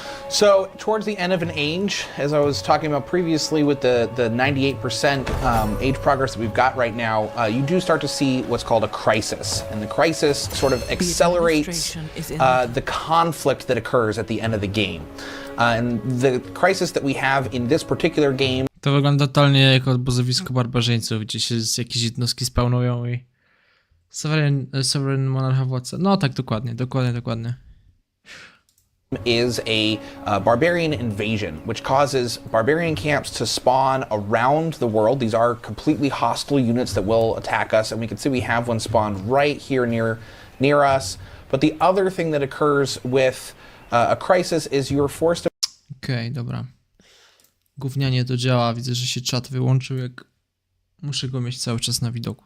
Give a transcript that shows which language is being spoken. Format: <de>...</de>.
<en>So towards the end of an age, as I was talking about previously with the 98% age progress that we've got right now, you do start to see what's called a crisis. And the crisis sort of accelerates the conflict that occurs at the end of the game. And the crisis that we have in this particular game...</en> <pl>To wygląda totalnie jak obozowisko barbarzyńców, gdzie się jakieś jednostki spawnują i... Sovereign monarcha władca. No tak, dokładnie.</pl> <en>Is a barbarian invasion, which causes barbarian camps to spawn around the world. These are completely hostile units that will attack us, and we can see we have one spawned right here near us. But the other thing that occurs with a crisis is you're forced to...</en> <pl>Okej, dobra. Gównianie to działa. Widzę, że się czat wyłączył, jak muszę go mieć cały czas na widoku.</pl>